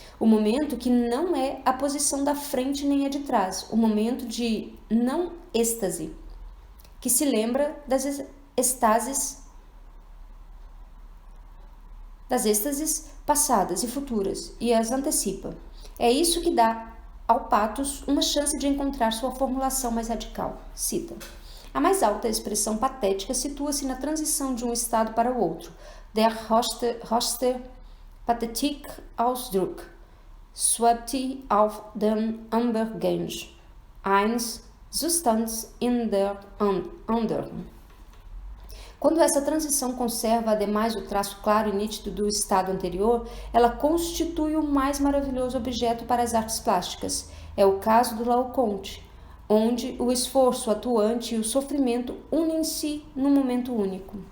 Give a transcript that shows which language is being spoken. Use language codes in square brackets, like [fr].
[pt] O momento que não é a posição da frente nem a de trás, o momento de não êxtase, que se lembra das êxtases passadas e futuras e as antecipa. É isso que dá ao patos uma chance de encontrar sua formulação mais radical. Cita: a mais alta expressão patética situa-se na transição de um estado para o outro. [de] Der höchste Pathetik Ausdruck schwebt auf dem Übergang eines Zustands in der anderen. [pt] Quando essa transição conserva, ademais, o traço claro e nítido do estado anterior, ela constitui o mais maravilhoso objeto para as artes plásticas. É o caso do Laocoonte, onde o esforço atuante e o sofrimento unem-se num momento único.